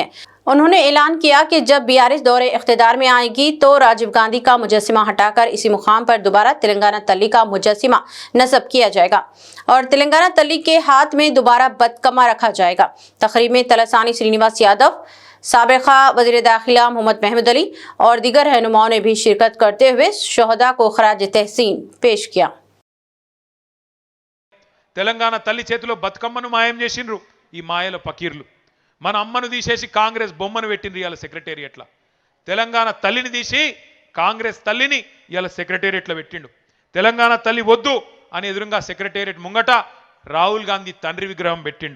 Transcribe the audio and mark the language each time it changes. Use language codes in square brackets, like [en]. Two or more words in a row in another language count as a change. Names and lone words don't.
[ur] انہوں نے اعلان کیا کہ جب بی آر ایس دور اقتدار میں آئے گی تو راجیو گاندھی کا مجسمہ ہٹا کر اسی مقام پر دوبارہ تلنگانہ تلی کا مجسمہ نصب کیا جائے گا اور تلنگانہ تلی کے ہاتھ میں دوبارہ بتکما رکھا جائے گا. تقریب میں تلسانی سرینواس یادو، سابقہ وزیر داخلہ محمد محمود علی اور دیگر رہنماؤں نے بھی شرکت کرتے ہوئے شہداء کو خراج تحسین پیش کیا. [te] తెలంగాణ తల్లి చేతిలో బతుకమ్మను మాయం చేసిండ్రు ఈ మాయల పకీర్లు. మన అమ్మను తీసేసి కాంగ్రెస్ బొమ్మను పెట్టిండ్రు ఇవాళ సెక్రటేరియట్ల. తెలంగాణ తల్లిని తీసి కాంగ్రెస్ తల్లిని ఇవాళ సెక్రటేరియట్ల పెట్టిండు. తెలంగాణ తల్లి వద్దు అని ఎదురుగా సెక్రటేరియట్ ముంగట రాహుల్ గాంధీ తండ్రి విగ్రహం పెట్టిండు.